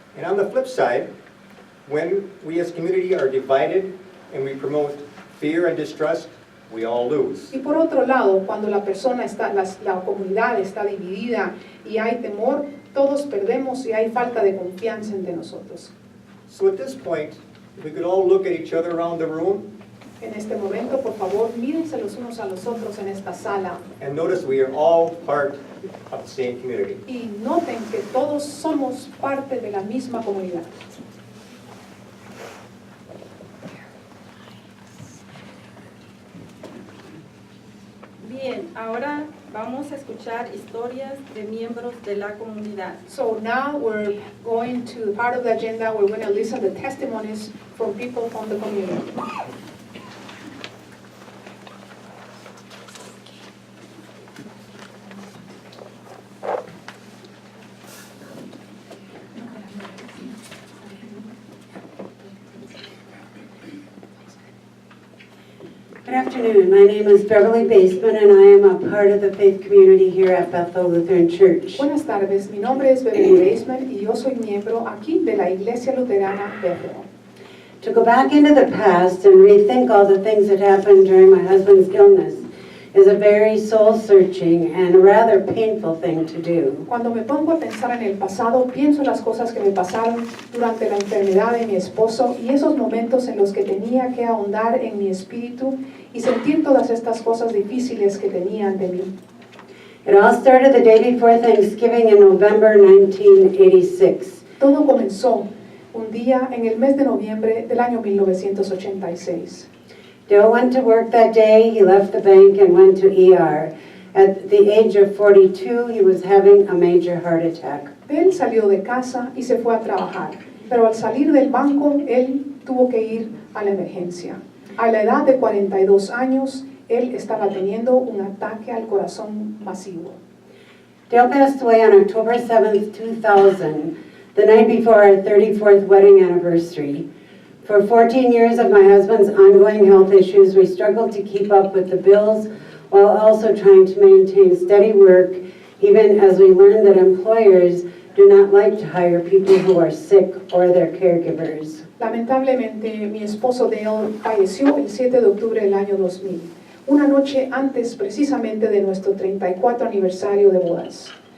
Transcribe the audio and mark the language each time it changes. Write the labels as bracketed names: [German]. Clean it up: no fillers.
[English] And on the flip side, when we as community are divided and we promote fear and distrust, we all lose. [Spanish] Y por otro lado, cuando la comunidad está dividida y hay temor, todos perdemos y hay falta de confianza entre nosotros. [English] So at this point, if we could all look at each other around the room [Spanish] En este momento, por favor, mírense los unos a los otros en esta sala [English] and notice we are all part of the same community. [Spanish] y noten que todos somos parte de la misma comunidad. Bien, ahora vamos a escuchar historias de miembros de la comunidad. [English] So now we're going to part of the agenda, we're going to listen to testimonies from people from the community. Good afternoon. My name is Beverly Baseman, and I am a part of the faith community here at Bethel Lutheran Church. [Spanish] Buenas tardes, mi nombre es Beverly Baseman y yo soy miembro aquí de la Iglesia Luterana Bethel. [English] To go back into the past and rethink all the things that happened during my husband's illness is a very soul-searching and a rather painful thing to do. [Spanish] Cuando me pongo a pensar en el pasado, pienso en las cosas que me pasaron durante la enfermedad de mi esposo y esos momentos en los que tenía que ahondar en mi espíritu y sentir todas estas cosas difíciles que tenía ante mí. [English] It all started the day before Thanksgiving in November 1986. [Spanish] Todo comenzó un día en el mes de noviembre del año 1986. [English] Dale went to work that day, he left the bank and went to ER. At the age of 42, he was having a major heart attack. [Spanish] Él salió de casa y se fue a trabajar, pero al salir del banco, él tuvo que ir a la emergencia. A la edad de 42 años, él estaba teniendo un ataque al corazón masivo. [English] Dale passed away on October 7th, 2000, the night before our 34th wedding anniversary. For 14 years of my husband's ongoing health issues, we struggled to keep up with the bills while also trying to maintain steady work, even as we learned that employers do not like to hire people who are sick or their caregivers. [Spanish] Lamentablemente, mi esposo Dale falleció el 7 de octubre del año 2000, una noche antes precisamente de nuestro 34 aniversario de bodas.